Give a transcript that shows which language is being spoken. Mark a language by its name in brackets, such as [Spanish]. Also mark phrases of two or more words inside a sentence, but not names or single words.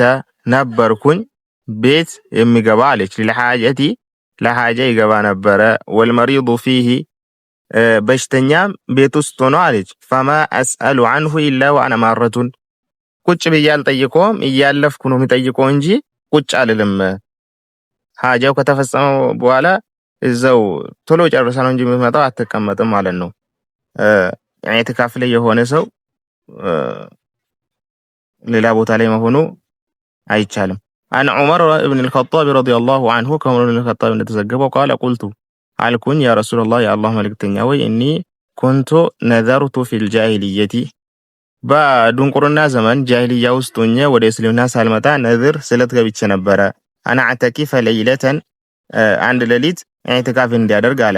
[Amharic] ነበርኩኝ ቤት የሚገባ አለች ለሐጃ ይገባ ነበረ [Arabic] والمريض فيه [Amharic] በሽተኛም ቤት ውስጥ ሆኖ አለች [Arabic] فما أسأل عنه إلا وأنا مارة [Amharic] ቁጭ ብዬ አልጠይቀውም እያለፍኩ ነው የሚጠይቀው እንጂ ቁጭ አልልም። ሐጃው ከተፈጸመ በኋላ እዛው ቶሎ ጨርሳ ነው እንጂ የሚመጣው አትቀመጥም ማለት ነው። ኢዕቲካፍ ላይ የሆነ ሰው ሌላ ቦታ ላይ መሆኑ አይቻልም። [Arabic] عن عمر بن الخطاب رضي الله عنه [Amharic] ከዑመር ብን الخطاب እንደተዘገበው [Arabic] قال قلت [Amharic] አልኩኝ [Arabic] يا رسول الله [Amharic] የአላህ መልእክተኛ ወይ [Arabic] إني كنت نذرت في [Amharic] ጃሂልየቲ በድንቁርና ዘመን ጃሂልያ ውስጥ ሆኜ ወደ እስልምና ሳልመጣ ነዝር ስለት ገብቼ ነበረ። [Arabic] أن أعتكف ليلة [Amharic] አንድ ሌሊት ኢዕቲካፍ እንዲያደርግ አለ።